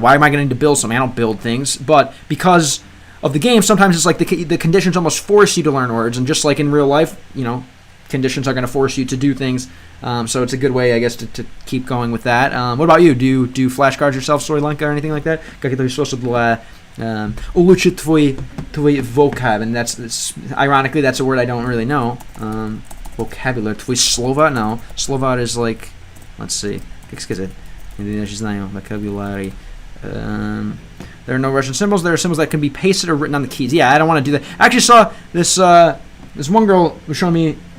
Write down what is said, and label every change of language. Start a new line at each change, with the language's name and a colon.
English: Why am I going to need to build something? I don't build things. But because of the game, sometimes it's like the conditions almost force you to learn words, and just like in real life, conditions are going to force you to do things. So it's a good way, I guess, to keep going with that. What about you? Do you do flashcards yourself, Storylenka, or anything like that?
Russian: Как это способ улучшить твой vocab?
English: And that's ironically, that's a word I don't really know. Vocabulary.
Russian: Твои слова?
English: No. Slova is like, let's see.
Russian: Как сказать? Не знаю.
English: Vocabulary. There are no Russian symbols. There are symbols that can be pasted or written on the keys. Yeah, I don't want to do that. I actually saw this one girl was showing me.